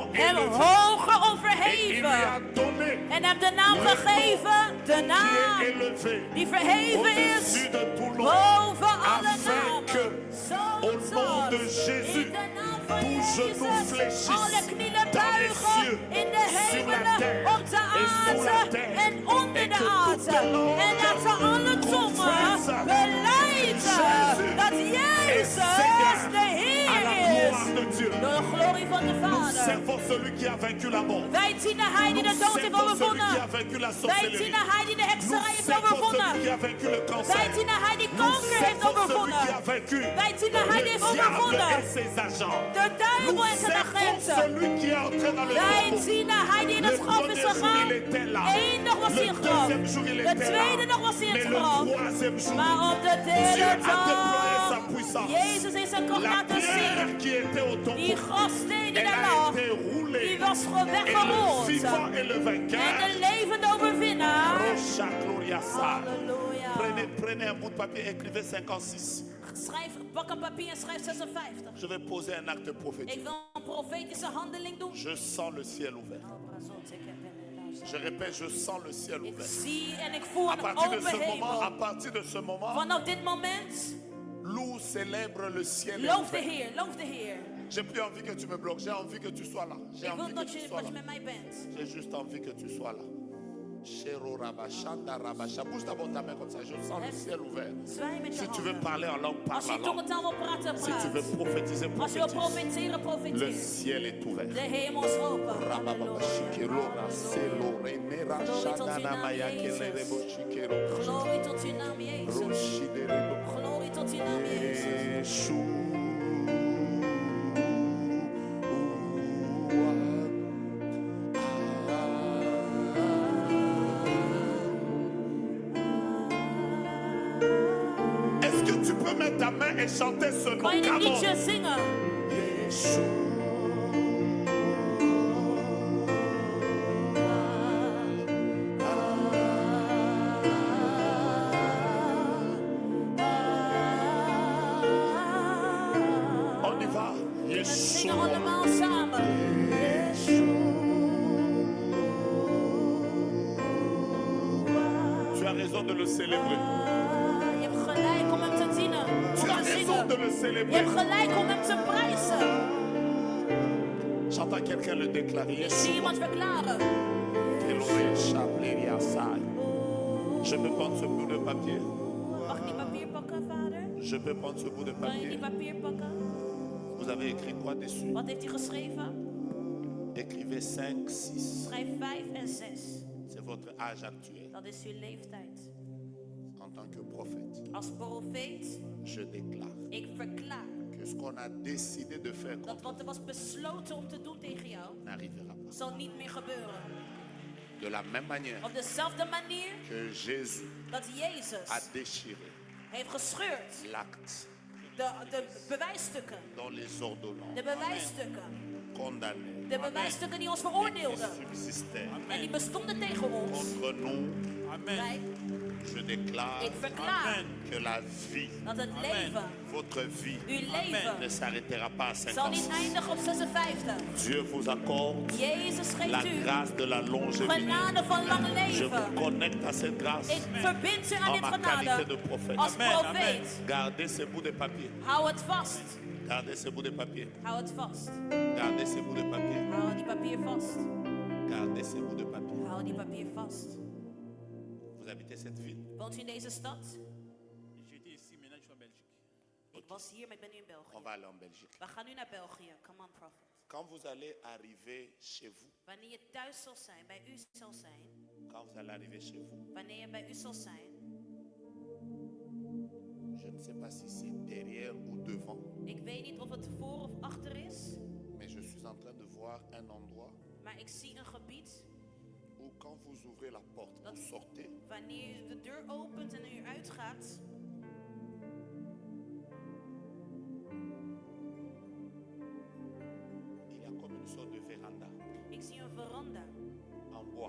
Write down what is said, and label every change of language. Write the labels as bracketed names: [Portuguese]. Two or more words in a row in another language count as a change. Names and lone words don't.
[Dutch] hem [French] élevé. [Dutch] hoger [French] Et il lui a [Dutch] overheven [French] donné [Dutch] en hem de naam gegeven, de [French] qui [Dutch] naam [French] est élevé [Dutch] die verheven is [French] au-dessus de tout nom, [Dutch] boven alle [French] afin [Dutch] namen. [French] que au nom de Jésus, [Dutch] In de naam van [French] tout genou [Dutch] Jezus, [French] fléchisse [Dutch] alle knielen [French] dans les [Dutch] buigen [French] cieux, [Dutch] in de [French] sur la [Dutch] hemelen, [French] terre [Dutch] op de [French] et sous la [Dutch] aarde [French] terre, [Dutch] en onder [French] et [Dutch] de [French] que [Dutch] aarde. [French] toute langue [Dutch] En dat ze alle tongen [French] confesse [Dutch] beleiden [French] Jésus [Dutch] dat [French] est [Dutch] Jezus [French] Seigneur [Dutch] de [French] à la [Dutch] Heer [French] gloire [Dutch] is. [French] de Dieu. [Dutch] Door de glorie van de [French] Nous [Dutch] Vader. [French] servons celui qui a vaincu la mort. [Dutch] Wij dienen Hij die de [French] Nous [Dutch] dood heeft [French] servons celui qui a [Dutch] overwonnen. [French] vaincu la [Dutch] Wij [French] sorcellerie. [Dutch] dienen Hij die de [French] Nous [Dutch] hekserij heeft [French] servons celui qui [Dutch] overwonnen. [French] a vaincu le cancer. [Dutch] Wij dienen Hij die [French] Nous [Dutch] kanker heeft [French] servons celui [Dutch] overwonnen. [French] qui a vaincu [Dutch] Wij dienen Hij die [French] le [Dutch] heeft [French] diable [Dutch] overwonnen. [French] et ses agents. [Dutch] De duivel [French] Nous [Dutch] en zijn [French] servons [Dutch] agenten. [French] celui qui est entré dans le [Dutch] Wij [French] tombeau. [Dutch] dienen Hij die in [French] Le [Dutch] het graf is [French] premier jour, [Dutch] gegaan. [French] il était là. [Dutch] Eén dag was [French] Le [Dutch] hij in het graf. [French] deuxième jour, il [Dutch] De [French] était [Dutch] tweede [French] là. [Dutch] dag was hij in [French] Mais [Dutch] het [French] le [Dutch] graf. [French] troisième jour, [Dutch] Maar op de [French] Dieu [Dutch] derde [French] a déployé sa [Dutch] dag, [French] puissance. [Dutch] Jezus heeft zijn kracht [French] La [Dutch] laten [French] pierre [Dutch] zien. [French] qui était au [Dutch] Die [French] tombeau, [Dutch] grassteen die [French] elle [Dutch] daar [French] a [Dutch] lag, [French] été roulée. [Dutch] die was [French] Et le [Dutch] weggerold. [French] vivant et le [Dutch] En [French] vainqueur, [Dutch] de levende overwinnaar. Rocha Gloria Sa. Halleluja. [French] Prenez un bout de papier, écrivez 56. [Dutch] Pak een papier en schrijf 56. [French] Je vais poser un acte [Dutch] Ik [French] prophétique. [Dutch] wil een profetische handeling doen. [French] Je sens le ciel ouvert. Je répète, je sens le ciel [Dutch] Ik [French] ouvert. [Dutch] zie en ik voel [French] À [Dutch] een [French] partir de [Dutch] open [French] ce moment, à [Dutch] hemel. [French] partir de ce moment, [Dutch] Vanaf dit moment, [French] loue, célèbre le ciel est [Dutch] loof de [French] ouvert. [Dutch] Heer, loof de Heer. [French] J'ai plus envie que tu me bloques, j'ai envie que tu sois là. J'ai [Dutch] Ik wil [French] envie que [Dutch] dat [French] tu [Dutch] je, [French] sois [Dutch] dat je [French] là. [Dutch] met mij bent. [French] J'ai juste envie que tu sois là. Shero Rabashanda Rabasha. Bouge d'abord ta main comme ça, je sens le ciel ouvert. [Dutch] Zwaai met je [French] Si tu veux [Dutch] handen. [French] parler en langue, [Dutch] Als [French] parle [Dutch] je [French] en langue. [Dutch] tongentaal wil praten, [French] Si tu veux [Dutch] praat. [French] prophétiser, [Dutch] Als je wil [French] prophétise. [Dutch] profeteren, [French] Le [Dutch] profeteer. [French] ciel est ouvert. [Dutch] De hemel is open. Rababa Shikero Raselo Remera Shandana Maya Kelerebo Shikero. Glorie tot uw naam, Jezus. Roshiderebo. Glorie tot uw naam, Jezus. [French] Est-ce que tu peux mettre ta main et chanter ce nom? [Dutch] Kan je dit [English] Come on. [Dutch] liedje zingen? [French] On y va. [Dutch] We zingen Yeshua. allemaal samen. [French] Tu as raison de le célébrer. [Dutch] Je hebt gelijk om hem te dienen. [French] Tu [Dutch] Om [French] as [Dutch] te [French] raison de [Dutch] zingen. [French] le [Dutch] Je [French] célébrer. [Dutch] hebt gelijk om hem te prijzen. [French] J'entends quelqu'un le déclarer. [Dutch] Ik zie iemand verklaren. [French] Je peux prendre ce bout de papier. [Dutch] Mag ik die papier pakken, vader? [French] Je peux prendre ce bout de [Dutch] Kan je die [French] papier. [Dutch] papier pakken? [French] Vous avez écrit quoi dessus? [Dutch] Wat heeft hij geschreven? [French] Écrivez 5, 6. [Dutch] Schrijf 5 en 6. [French] C'est votre âge actuel. [Dutch] Dat is uw leeftijd. [French] En tant que prophète, [Dutch] Als profeet, [French] je déclare [Dutch] ik verklaar [French] que ce qu'on a décidé de faire [Dutch] dat wat er was besloten om te doen tegen jou, [French] n'arrivera pas. [Dutch] zal niet meer gebeuren. [French] De la même manière [Dutch] Op dezelfde manier [French] que Jésus [Dutch] dat Jezus [French] a déchiré [Dutch] heeft gescheurd [French] l'acte [Dutch] de bewijsstukken, [French] dont les ordonnances [Dutch] de bewijsstukken, [French] condamnées [Dutch] de bewijsstukken die ons [French] qui [Dutch] veroordeelden [French] subsistaient [Dutch] en die bestonden tegen ons. [French] contre nous, Amen. [Dutch] Wij, [French] je déclare [Dutch] ik verklaar [French] que la vie, [Dutch] dat het leven, [French] votre vie, [Dutch] uw [French] ne [Dutch] leven, [French] s'arrêtera pas à [Dutch] zal niet [French] 56. [Dutch] eindigen op 56. [French] Dieu vous accorde [Dutch] Jezus [French] la [Dutch] geeft u [French] grâce de la longévité. [Dutch] genade van lang [French] Je [Dutch] leven. [French] vous connecte à cette grâce [Dutch] Ik verbind u aan [French] en [Dutch] dit [French] ma qualité [Dutch] genade [French] de prophète. [Dutch] als [French] Amen, [Dutch] profeet. [French] Gardez ces bouts de papier. [Dutch] Hou het vast. [French] Gardez ces bouts de papier. [Dutch] Hou het vast. [French] Gardez ces bouts de papier. [Dutch] Hou die papier vast. [French] Gardez ces bouts de papier. [Dutch] Hou die papier vast. [French] Vous Vous habitez cette ville? [Dutch] Woont u in deze stad? [French] J'étais ici, maintenant je suis en Belgique. [Dutch] Ik was hier, maar ik ben nu in België. [French] On va aller en Belgique. [Dutch] We gaan nu naar België. [English] Come on, prophet. [French] Quand vous allez arriver chez vous, [Dutch] Wanneer je thuis zal zijn, bij u zal zijn. [French] quand vous allez arriver chez vous, [Dutch] Wanneer je bij u zal zijn. [French] je ne sais pas si c'est derrière ou devant, [Dutch] Ik weet niet of het voor of achter is. [French] mais je suis en train de voir un endroit [Dutch] Maar ik zie een gebied. [French] où quand vous ouvrez la porte, vous sortez, [Dutch] Wanneer je de deur opent en u uitgaat. [French] il y a comme une sorte de véranda [Dutch] Ik zie een veranda [French] en bois.